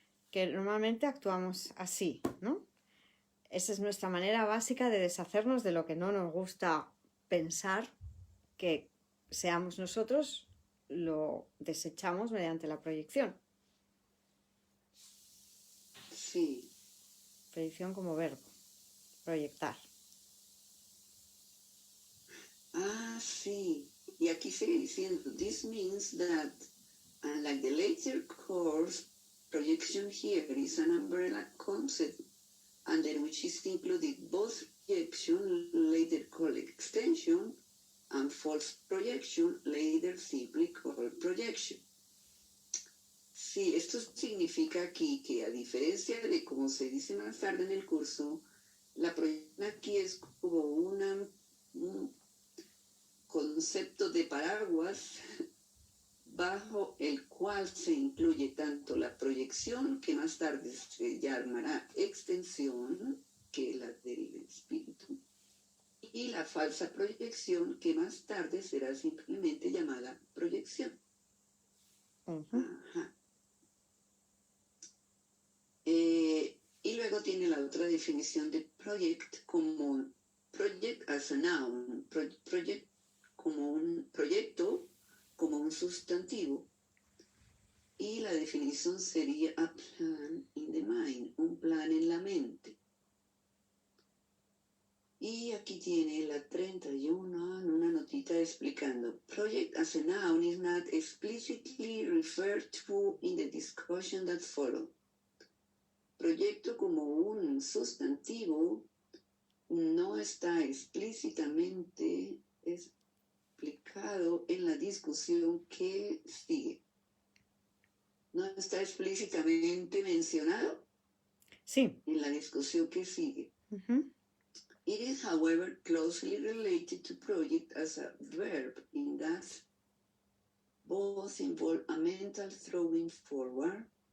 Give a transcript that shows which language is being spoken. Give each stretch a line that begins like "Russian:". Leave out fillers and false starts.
Spanish: Que normalmente actuamos así, ¿no? Esa es nuestra manera básica de deshacernos de lo que no nos gusta pensar que seamos nosotros, lo desechamos mediante la proyección. Sí. Proyección como verbo, proyectar. Sí. Y aquí sigue diciendo,
English: this means that, unlike the later course, projection here is an umbrella concept under which is included both projection, later called extension, and false projection, later simply called projection.
Spanish: Sí, esto significa aquí que a diferencia de como se dice más tarde en el curso, la proyección aquí es como un concepto de paraguas bajo el cual se incluye tanto la proyección, que más tarde se llamará extensión, que es la del espíritu, y la falsa proyección, que más tarde será simplemente llamada proyección. Ajá. Y luego tiene la otra definición de project como project as a noun, project como un proyecto, como un sustantivo. Y la definición sería
English: a plan in the mind,
Spanish: un plan en la mente. Y aquí tiene la 31, una notita explicando.
English: Project as a noun is not explicitly referred to in the discussion that follow.
Spanish: Proyecto como un sustantivo no está explícitamente explicado en la discusión que sigue. ¿No está explícitamente mencionado? Sí. En la discusión que sigue.
English: It is, however, closely related to project as a verb in that both involve a mental throwing forward.